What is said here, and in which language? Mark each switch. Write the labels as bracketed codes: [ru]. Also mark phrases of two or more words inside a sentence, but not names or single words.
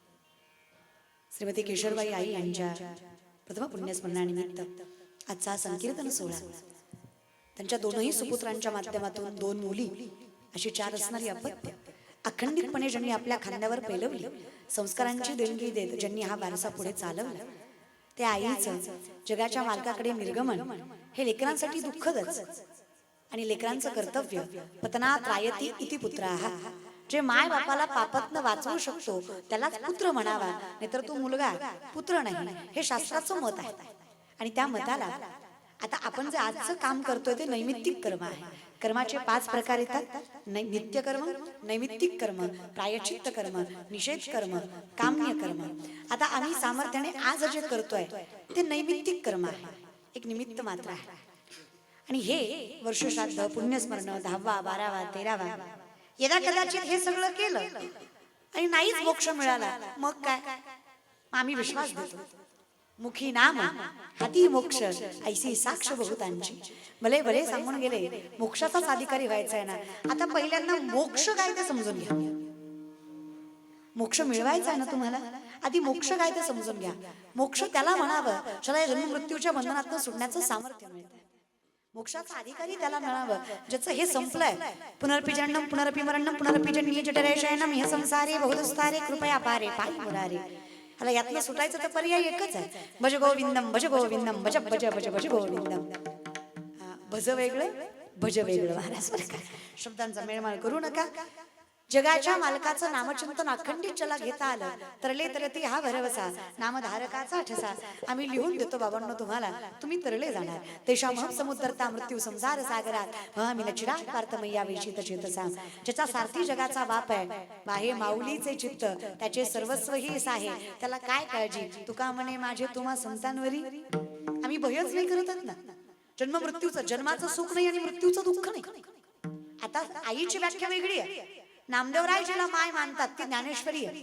[mr] श्रीमती केशरबाई आई यांच्या प्रथम पुण्यस्मरणानिमित्त आजचा हा संकीर्तन सोहळा त्यांच्या दोनही सुपुत्रांच्या माध्यमातून 2 मुली अशी 4 असणारी अपत्य अखंडितपणे ज्यांनी आपल्या खांद्यावर पेलवली, संस्कारांची देणगी देत ज्यांनी हा वारसा पुढे चालवला, त्या आईचं जगाच्या मालकाकडे निर्गमन हे लेकरांसाठी दुःखदच आणि लेकरांचं कर्तव्य [sa] पतनात रायती इति पुत्राः. [mr] जे माय बापाला पापातनं वाचवू शकतो त्यालाच पुत्र म्हणावा, नाहीतर तो मुलगा पुत्र नाही, हे शास्त्राचं मत आहे. आणि त्या मताला आता आपण जे आजचं काम करतोय ते नैमित्तिक कर्म आहे. कर्माचे 5 प्रकार येतात, नित्य कर्म, नैमित्तिक कर्म, प्रायश्चित्त कर्म, निषेध कर्म, काम्य कर्म. आता आम्ही सामर्थ्याने आज जे करतोय ते नैमित्तिक कर्म आहे, एक निमित्त मात्र आहे. आणि हे वर्षश्राद्ध, पुण्यस्मरण, 10वा 12वा 13वा यदा कदाचित हे सगळं केलं आणि नाहीच मोक्ष मिळाला, मग काय? आम्ही विश्वास देतो मुखी नाम हाती मोक्ष ऐसी साक्ष बहुतांची. भले भले सांगून गेले मोक्षाचाच अधिकारी व्हायचा आहे ना. आता पहिल्यांदा मोक्ष काय ते समजून घ्या. मोक्ष मिळवायचा आहे ना तुम्हाला, आधी मोक्ष काय ते समजून घ्या. मोक्ष त्याला म्हणावं ज्याला जन्म मृत्यूच्या बंधनातून सुटण्याचं सामर्थ्य मिळतं. मोक्षाचा अधिकारी त्याला मिळावं ज्याचं हे संपलंय. [sa] पुनरपि जन्म पुनरपि मरणम पुनरपि जन्मी जठरे शयनम ह्य संसारे बहुदुस्तारे कृपया पारे पायी मुरारे. [mr] मला यातनं सुटायचं तर पर्याय एकच आहे, [sa] भज गोविंदम भज गोविंदम भज भज भज भज गोविंदम. [mr] भज वेगळं भज वेगळं महाराज बरं का, शब्दांचा मेळमाळ करू नका. जगाच्या मालकाचं नामचिंतन अखंडित ज्याला घेता आलं तरले तरती हा भरवसा नामधारकाचा ठसा. आम्ही लिहून देतो बाबांनो तुम्हाला, तुम्ही तरले जाणार. [sa] तेषाम समुद्रता मृत्यू संसार सागरात आम्ही नचिरात पार्थमय्या वेशित चेतसा. [mr] ज्याचा सारथी जगाचा बाप आहे, बाहे माऊलीचे चित्त त्याचे सर्वस्व हीच आहे, त्याला काय काळजी. तुका म्हणे माझे तुम्हा संतांवरी. आम्ही भयच नाही करत ना. जन्म मृत्यूचं, जन्माचं सुख नाही आणि मृत्यूचं दुःख नाही. आता आईची व्याख्या वेगळी आहे. नामदेवराय जिला माय मानतात ती ज्ञानेश्वरी आहे.